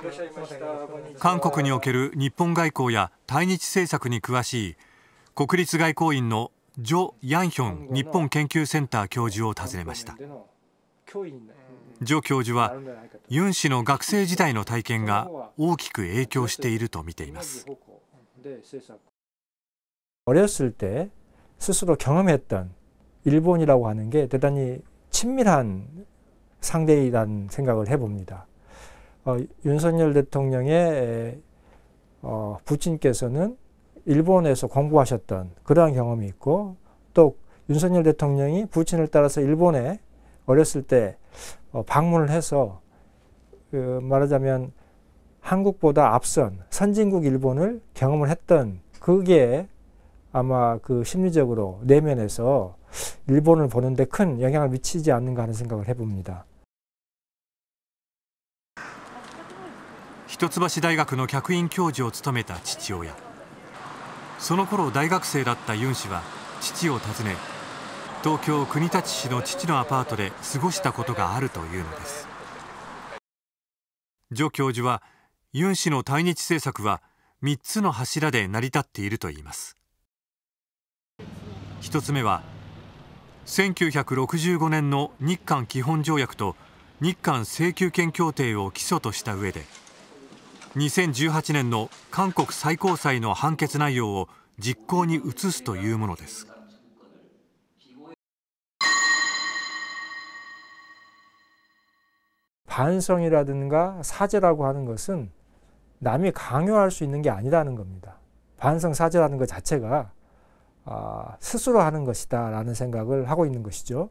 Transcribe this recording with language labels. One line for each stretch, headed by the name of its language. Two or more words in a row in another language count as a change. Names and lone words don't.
Japanese: 韓国における日本外交や対日政策に詳しい国立外交院のジョ・ヤンヒョン日本研究センター教授を訪ねました。ジョ教授はユン氏の学生時代の体験が大きく影響していると見ています。
Korean: 어렸을 때 스스로 경험했던 일본이라고 하는 게 대단히 친밀한 상대이라는 생각을 해봅니다. 윤석열 대통령의 부친께서는 일본에서 공부하셨던 그러한 경험이 있고, 또 윤석열 대통령이 부친을 따라서 일본에 어렸을 때 방문을 해서 말하자면 한국보다 앞선 선진국 일본을 경험을 했던, 그게 아마 그 심리적으로 내면에서 일본을 보는데 큰 영향을 미치지 않는가 하는 생각을 해봅니다.
Japanese: 一橋大学の客員教授を務めた父親。その頃大学生だったユン氏は父を訪ね、東京国立市の父のアパートで過ごしたことがあるというのです。ジョ教授はユン氏の対日政策は3つの柱で成り立っているといいます。1つ目は1965年の日韓基本条約と日韓請求権協定を基礎とした上で、2018年の韓国最高裁の判決内容を実行に移すというものです。
Korean: 반성이라든가 사죄라고 하는 것은 남이 강요할 수 있는 게 아니라는 겁니다. 반성, 사죄라는 것 자체가 스스로 하는 것이다 라는 생각을 하고 있는 것이죠.